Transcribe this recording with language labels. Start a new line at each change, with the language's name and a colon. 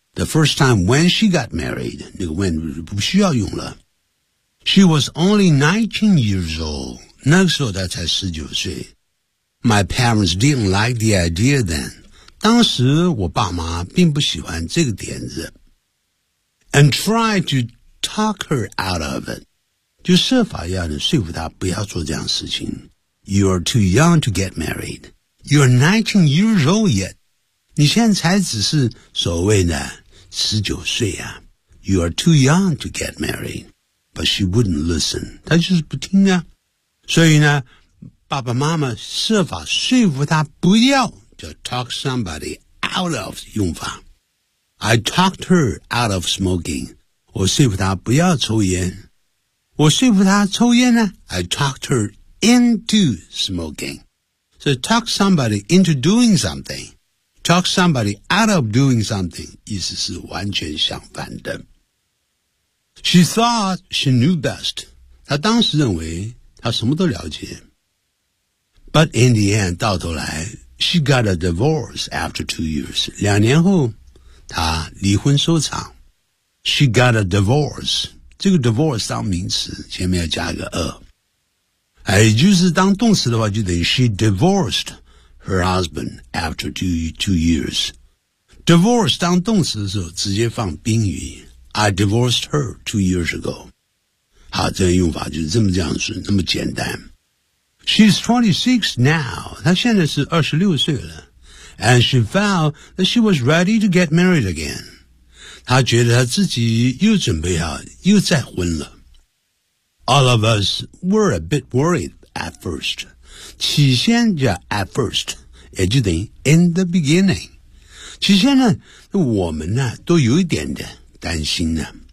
English: The first time when she got married,
Chinese: 那个 when 不需要用了。
English: She was only 19 years old.
Chinese: 那个时候她才19岁。
English: My parents didn't like the idea then.
Chinese: 当时我爸妈并不喜欢这个点子。
English: And try to talk her out of it.
Chinese: 就设法要你说服她不要做这样的事情。
English: You're too young to get married. You're 19 years old yet.
Chinese: 你现在才只是所谓的19岁啊。
English: You're too young to get married. But she wouldn't listen.
Chinese: 她就是不听啊。所以呢爸爸妈妈设法说服她不要就
English: talk somebody out of
Chinese: 用法。
English: I talked her out of smoking.
Chinese: 我说服她不要抽烟。我说服她抽烟呢
English: ,I talked her into smoking. So talk somebody into doing something. Talk somebody out of doing something,
Chinese: 意思是完全相反的。
English: She thought she knew best.
Chinese: 她当时认为她什么都了解。
English: But in the end,
Chinese: 到头来
English: ,she got a divorce after 2 years.
Chinese: 两年后她离婚收场。
English: She got a divorce.
Chinese: 这个 divorce 当名词前面要加一个 a。也就是当动词的话就等于
English: she divorced her husband after two years. Divorce
Chinese: 当动词的时候直接放宾语。
English: I divorced her 2 years ago.
Chinese: 好，这个用法就是这么这样子，那么简单。
English: She's 26 now.
Chinese: 她现在是26岁了。
English: And she found that she was ready to get married again.
Chinese: 他觉得他自己又准备啊，又再婚了。
English: All of us were a bit worried at first.
Chinese: 起先叫 at first, 也就等于
English: in the beginning.
Chinese: 起先呢，我们呢都有一点的担心呢。